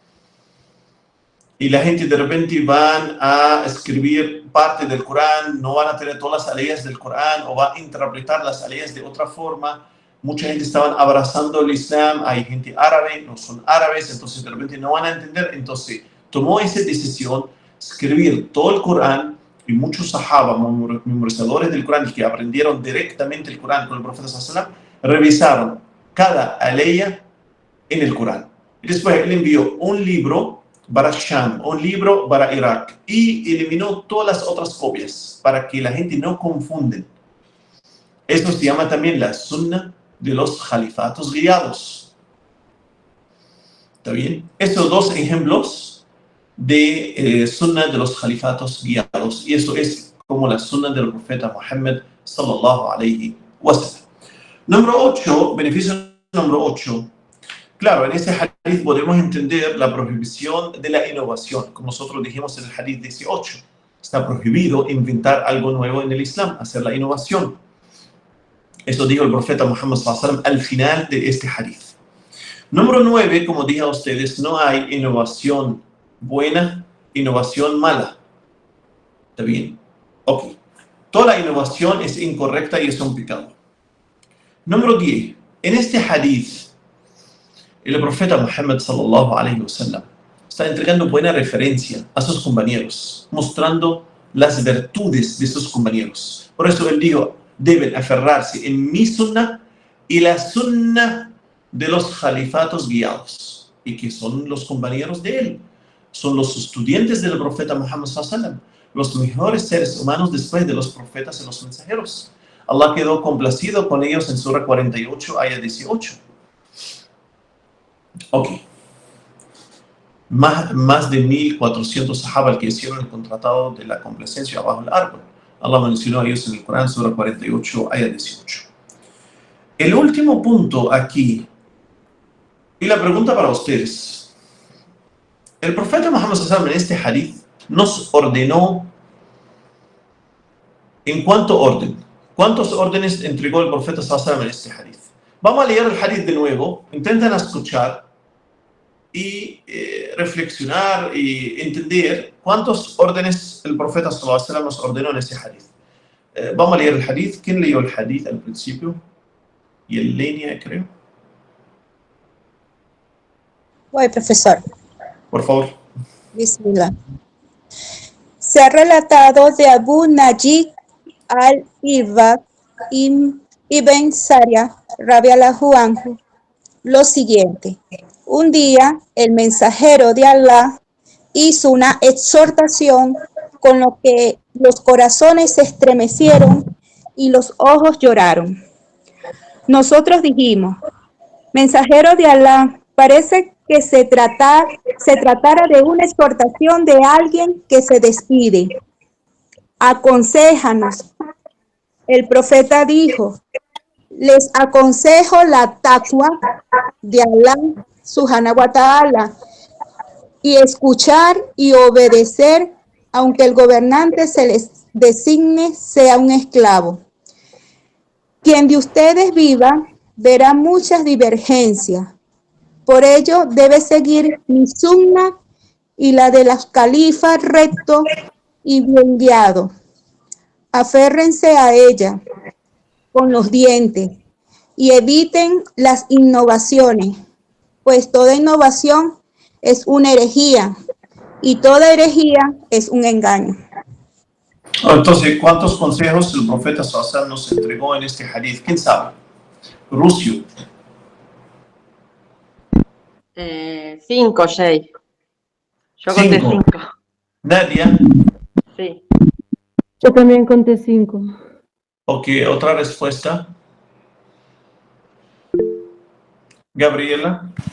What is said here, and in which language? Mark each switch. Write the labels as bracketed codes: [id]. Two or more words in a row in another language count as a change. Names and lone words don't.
[es] Y la gente de repente van a escribir parte del Corán, no van a tener todas las aleyas del Corán o va a interpretar las aleyas de otra forma. Mucha gente estaban abrazando el Islam, hay gente árabe, no son árabes, entonces de repente no van a entender. Entonces tomó esa decisión, escribir todo el Corán, y muchos sahaba, memorizadores del Corán, que aprendieron directamente el Corán con el profeta [ar] صلى الله عليه وسلم, [es] revisaron cada aleya en el Corán. Y después él envió un libro para Sham, un libro para Irak, y eliminó todas las otras copias para que la gente no confunden. Esto se llama también la sunna de los califatos guiados. ¿Está bien? Estos 2 ejemplos de sunna de los califatos guiados, y eso es como la sunna del profeta Muhammad [ar] صلى الله عليه وسلم. [es] Número 8, beneficio número 8. Claro, en ese hadith podemos entender la prohibición de la innovación, como nosotros dijimos en el hadith 18. Está prohibido inventar algo nuevo en el Islam, hacer la innovación. Eso dijo el profeta Muhammad [ar] صلى الله عليه وسلم [es] al final de este hadith. Número 9, como dije a ustedes, no hay innovación buena, innovación mala. ¿Está bien? Ok. Toda la innovación es incorrecta y es un pecado. Número 10. En este hadith, el profeta Muhammad [ar] صلى الله عليه وسلم [es] está entregando buena referencia a sus compañeros, mostrando las virtudes de sus compañeros. Por eso él dijo, deben aferrarse en mi sunnah y la sunnah de los califatos guiados. ¿Y que son los compañeros de él? Son los estudiantes del profeta Muhammad [ar] صلى الله عليه وسلم, [es] los mejores seres humanos después de los profetas y los mensajeros. Allah quedó complacido con ellos en Surah 48, ayah 18. Ok. Más de 1400 sahaba que hicieron el contratado de la complacencia bajo el árbol. Allah mencionó a ellos en el Corán, Surah 48, ayah 18. El último punto aquí, y la pregunta para ustedes. El profeta Muhammad [ar] صلى الله عليه وسلم [es] en este hadith nos ordenó en cuánto orden. ¿Cuántos órdenes entregó el profeta [ar] صلى الله عليه وسلم [es] en este hadith? Vamos a leer el hadith de nuevo, intenten escuchar y reflexionar y entender cuántos órdenes el profeta [ar] صلى الله عليه وسلم [es] nos ordenó en este hadith. Vamos a leer el hadith. ¿Quién leyó el hadith al principio? Y en línea, creo. Voy, profesor. Por favor. Bismillah. Se ha relatado de Abu Najib al-Irba ibn Saria, [ar] رضي الله عنه, [es] lo siguiente. Un día, el mensajero de Allah hizo una exhortación con lo que los corazones se estremecieron y los ojos lloraron. Nosotros dijimos, mensajero de Allah, parece que se tratara de una exhortación de alguien que se despide. Aconséjanos. El profeta dijo, les aconsejo la taqwa de Allah [ar] سبحانه وتعالى [es] y escuchar y obedecer aunque el gobernante se les designe sea un esclavo. Quien de ustedes viva verá muchas divergencias. Por ello debe seguir mi sunna y la de los califas rectos y bien guiados. Aférrense a ella con los dientes y eviten las innovaciones, pues toda innovación es una herejía y toda herejía es un engaño. Entonces, ¿cuántos consejos el profeta [ar] صلى الله عليه وسلم [es] nos entregó en este hadith? ¿Quién sabe? Rusio. 5, Jay. Yo conté 5. Nadia. Sí. Yo también conté 5. Ok, otra respuesta. Gabriela.